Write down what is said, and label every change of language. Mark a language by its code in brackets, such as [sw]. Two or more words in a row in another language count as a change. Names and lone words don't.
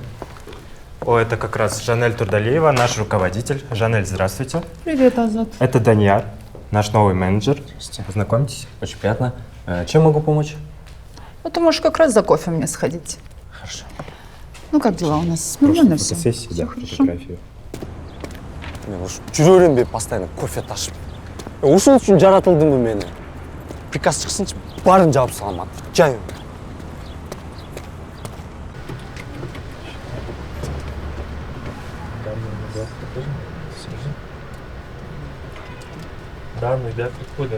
[ru] О, это как раз Жанель Турдалиева, наш руководитель. Жанель, здравствуйте. Привет, Азат. Это Данияр, наш новый менеджер. Познакомьтесь. Очень приятно. Чем могу помочь? Ну, ты можешь как раз за кофе мне сходить. Хорошо. Ну, как дела у нас? Нормально все? Фотосессия, да, фотографию. [ky] Мен ушу жүрөрүм бе постоянно кофе ташып. Ушул үчүн жаратылдымбы мен? Приказ чыксынчы, барын жаап салам. Жайым. [ru] Данные для прихода.